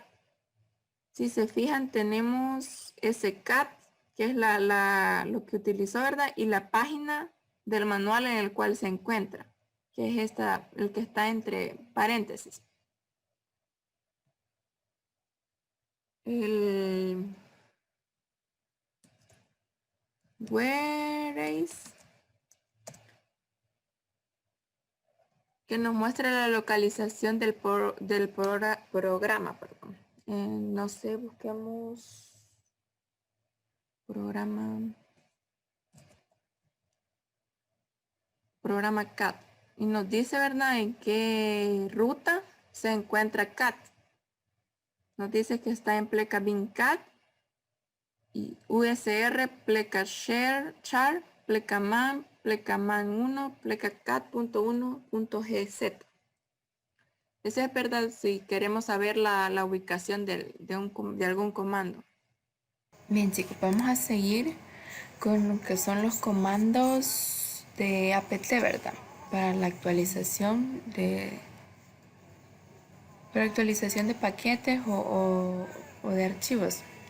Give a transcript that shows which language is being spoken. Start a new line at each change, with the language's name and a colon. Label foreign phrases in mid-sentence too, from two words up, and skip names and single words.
Spanish: Si se fijan, tenemos ese cat, que es lo que utilizó, ¿verdad? Y la página del manual en el cual se encuentra, que es el que está entre paréntesis. El where is, que nos muestra la localización del programa. Perdón. No sé, busquemos programa cat. Y nos dice, ¿verdad?, en qué ruta se encuentra cat. Nos dice que está en pleca bincat y USR, pleca share, char, pleca man 1, pleca cat.1.gz. Eso es verdad si queremos saber la ubicación de algún comando. Bien, chicos, vamos a seguir con lo que son los comandos de apt, ¿verdad? Para la actualización de paquetes o de archivos.